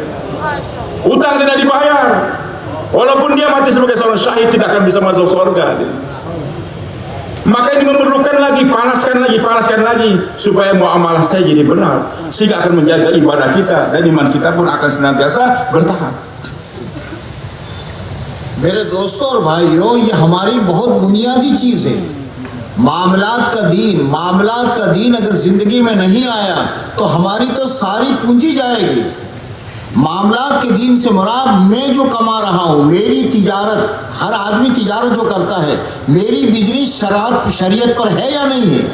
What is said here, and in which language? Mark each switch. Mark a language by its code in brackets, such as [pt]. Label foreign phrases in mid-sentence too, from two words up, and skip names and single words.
[id] Utang tidak dibayar, walaupun dia mati sebagai seorang syahid tidak akan bisa masuk surga. Maka ini memerlukan lagi, panaskan lagi supaya muamalah saya jadi benar, sehingga akan menjaga ibadah kita dan iman kita pun akan senantiasa bertahan. [hi] मेरे दोस्तों और भाइयों, ये हमारी बहुत बुनियादी चीज़ है। मामलात का दीन अगर ज़िंदगी में नहीं आया तो हमारी तो सारी पूंजी जाएगी। मामलात के दीन से मुराद मैं जो कमा रहा हूँ, मेरी तिजारत, हर आदमी तिजारत जो करता है, मेरी बिजनेस शरीयत पर है या नहीं है?